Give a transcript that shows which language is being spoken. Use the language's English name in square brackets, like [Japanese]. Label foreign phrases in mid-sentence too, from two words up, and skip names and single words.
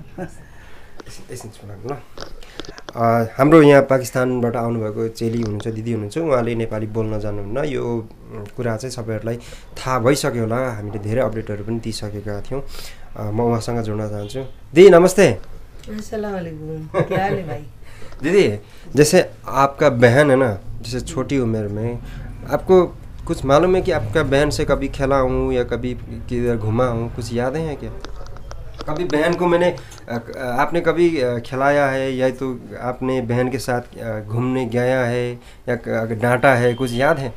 [Nepali] ल, हाम्रो यहाँ पाकिस्तानबाट आउनुभएको चेली हुनुहुन्छ, दिदी हुनुहुन्छ, उहाँले नेपाली बोल्न जान्नुहुन्न। यो कुरा चाहिँ सबैहरूलाई थाहा भइसक्यो होला, हामीले धेरै अपडेटहरू पनि दिइसकेका थियौँ। म उहाँसँग जोड्न चाहन्छु। दिदी नमस्ते। [Arabic] السلام عليكم, [Hindi] क्या हाल है भाई? दीदी, जैसे आपका बहन है ना, जैसे छोटी उम्र में आपको कुछ मालूम है कि आपका बहन से कभी खेला हूँ या कभी किधर घुमा हूँ, कुछ यादें हैं क्या? कभी बहन को आपने कभी खिलाया है या तो आपने बहन के साथ घूमने गया है या डांटा है, कुछ याद है?